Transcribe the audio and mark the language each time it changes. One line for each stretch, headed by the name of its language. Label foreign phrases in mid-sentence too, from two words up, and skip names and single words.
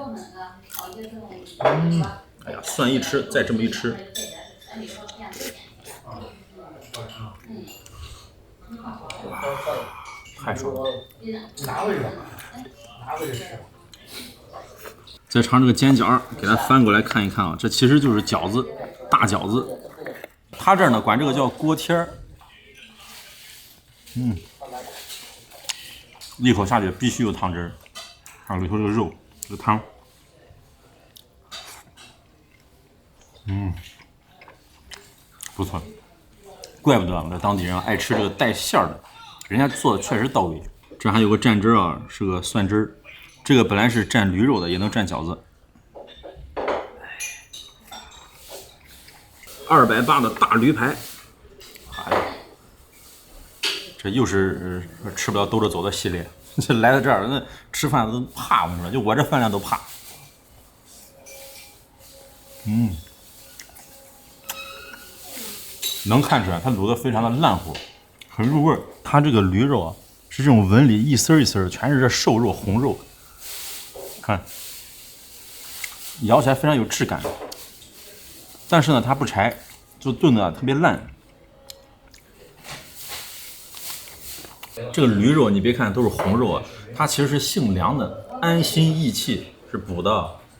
Chinese: 哎呀，蒜一吃，再這麼一吃，哇，太爽了！再嘗這個煎餃，給它翻過來看一看啊，這其實就是餃子，大餃子。他這兒呢管這個叫鍋貼兒。一口下去必須有湯汁兒，還有裡頭這個肉，這個湯。不錯，怪不得我們當地人愛吃這個帶餡兒的，人家做的確實到位。這還有個蘸汁兒啊，是個蒜汁兒。這個本來是蘸驢肉的，也能蘸餃子。280的大驢排，哎呀，這又是吃不了兜着走的系列。這來到這兒，那吃飯都怕，我跟你說，就我這飯量都怕。能看出來它滷得非常的爛乎，很入味兒。它這個驢肉啊，是這種紋理，一絲一絲，全是這瘦肉紅肉。看，咬起來非常有質感，但是呢，它不柴，就燉的特別爛。這個驢肉你別看都是紅肉啊，它其實是性涼的，安心益氣，是補的。